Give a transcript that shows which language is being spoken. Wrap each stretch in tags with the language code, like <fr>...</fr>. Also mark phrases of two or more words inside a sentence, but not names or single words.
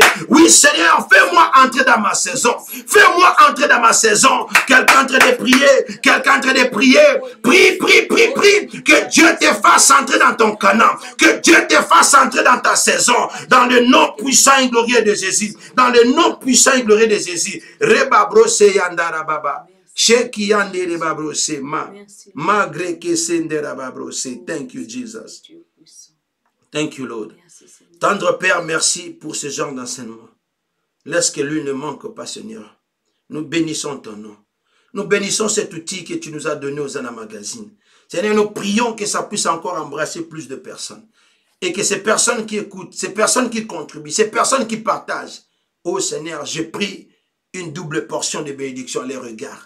<fr>Oui Seigneur, fais-moi entrer dans ma saison. Fais-moi entrer dans ma saison. Quelqu'un en train de prier, quelqu'un en train de prier. Prie, prie, prie, prie. Que Dieu te fasse entrer dans ton Canaan. Que Dieu te fasse entrer dans ta saison. Dans le nom puissant et glorieux de Jésus. Dans le nom puissant et glorieux de Jésus. Reba brose yandara baba. Sheki yandere babrose ma. Magre kesendera babrose.</fr> <en>Thank you Jesus. Thank you Lord.</en> <fr>Tendre Père, merci pour ce genre d'enseignement. Laisse que lui ne manque pas Seigneur. Nous bénissons ton nom. Nous bénissons cet outil que tu nous as donné aux Zana Magazine. Seigneur, nous prions que ça puisse encore embrasser plus de personnes. Et que ces personnes qui écoutent, ces personnes qui contribuent, ces personnes qui partagent, oh Seigneur, je prie une double portion de bénédiction à les regards.</fr>